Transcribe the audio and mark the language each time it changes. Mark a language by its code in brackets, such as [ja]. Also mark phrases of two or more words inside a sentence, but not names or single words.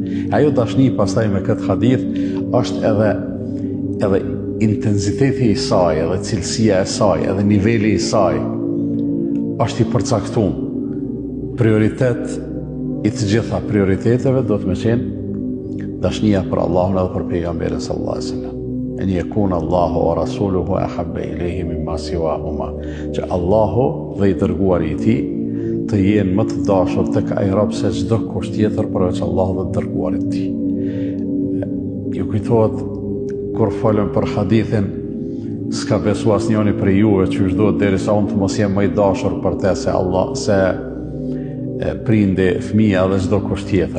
[sq] Ajo dashni pastaj me këtë hadith është edhe intensiteti i saj, edhe cilësia e saj, edhe niveli i saj është i përcaktuar. Prioritet i të gjitha prioriteteve do të më qenë dashnia për Allahun edhe për pejgamberin [ar] صلى الله عليه وسلم. أن يكون الله ورسوله أحب إليه مما سواهما. [sq] Që Allahu dhe i dërguari i tij të jenë më të dashur tek ai rob se çdo kusht tjetër përveç Allahut dhe të dërguarit të tij. Ju kujtohet kur folëm për hadithin s'ka besu asnjëri për juve që duhet derisa unë të mos jem më i dashur për te se prindi, fëmia dhe çdo kusht tjetër.